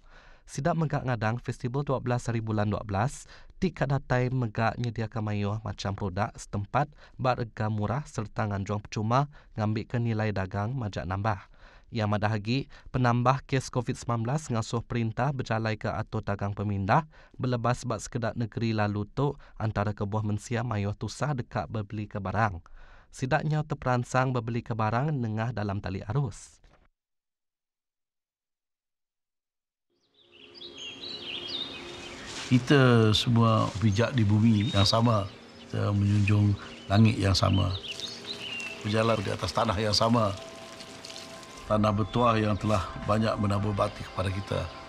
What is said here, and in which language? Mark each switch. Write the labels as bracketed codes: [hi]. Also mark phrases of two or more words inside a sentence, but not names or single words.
[iba] Sidak megak ngadang festival 12 hari bulan 12 di kadatai megak nyediakan mayuh macam produk setempat berharga murah serta nganjuang percuma ngambil ke nilai dagang majak nambah. Ia madah lagi, penambah kes COVID-19 ngasuh perintah berjalai ke atur dagang pemindah berlepas sebab sekedar negeri lalu tu antara kebuah mensia mayuh tusah dekat berbeli ke barang. Sidaknya terperansang berbeli ke barang nengah dalam tali arus. [ms] Kita semua bijak di bumi yang sama, kita menjunjung langit yang sama, berjalan di atas tanah yang sama, tanah bertuah yang telah banyak menabur bakti kepada kita.